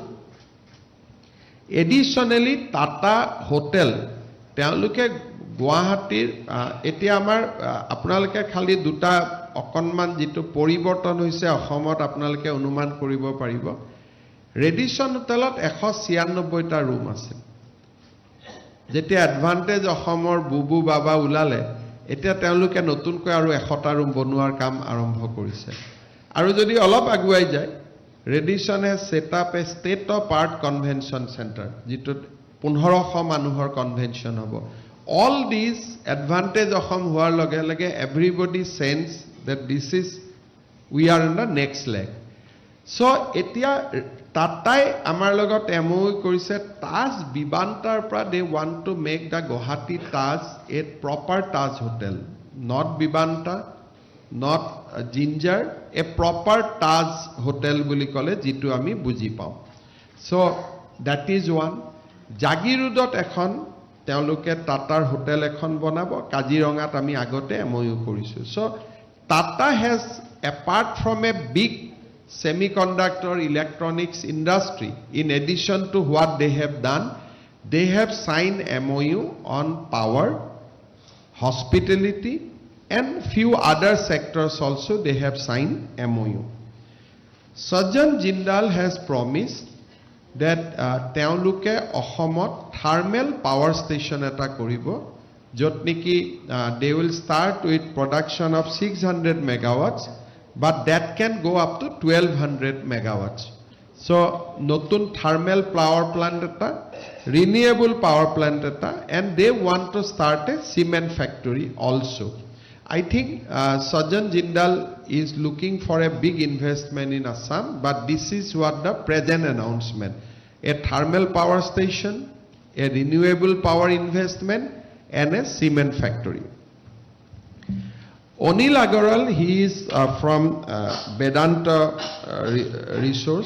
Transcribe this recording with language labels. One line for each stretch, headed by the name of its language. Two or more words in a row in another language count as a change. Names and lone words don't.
Assamese: additionally Tata Hotel তেওঁলোকে গুৱাহাটীৰ এতিয়া আমাৰ আপোনালোকে খালি দুটা অকনমান যেটো পৰিৱৰ্তন হৈছে অসমত আপোনালোকে অনুমান কৰিব পাৰিব ৰেডিসন হোটেলত 196টা ৰুম আছে যেতিয়া এডভান্টেজ অসমৰ বুবু বাবা উলালে এতিয়া তেওঁলোকে নতুনকৈ আৰু 100টা ৰুম বনোৱাৰ কাম আৰম্ভ কৰিছে আৰু যদি অলপ আগুৱাই যায় ৰেডিসনে
English: set up a state of art convention centre
Assamese: যেটো 1500 মানুহৰ কনভেনশন হ'ব
English: all these advantage
Assamese: অসম হোৱাৰ লগে
English: লগে everybody sense that this is we are in the next leg so
Assamese: এতিয়া টাটাই আমাৰ লগত MOU কৰিছে তাজ বিমানটাৰ
English: পৰা they want to make the Guwahati Taj a proper Taj hotel not Bibanta not Ginger a proper Taj hotel
Assamese: বুলি কলে যেটো আমি বুজি পাওঁ
English: so that is one
Assamese: জাগিৰোডত এখন তেওঁলোকে টাটাৰ হোটেল এখন বনাব কাজিৰঙাত আমি আগতে MOU কৰিছো
English: so Tata has apart from a big semiconductor electronics industry in addition to what they have done they have signed MOU on power hospitality and few other sectors also they have signed MOU Sajjan Jindal has promised that
Assamese: তেওঁলোকে অসমত
English: thermal power station
Assamese: এটা কৰিব যত নেকি
English: they will start with production of 600 megawatts but that can go up to 1200 megawatts so নতুন thermal power plant এটা renewable power plant eta and they want to start a cement factory also I think Sajjan Jindal is looking for a big investment in Assam but this is what the present announcement a thermal power station a renewable power investment and a cement factory Onil Agaral, he is from Vedanta Resource.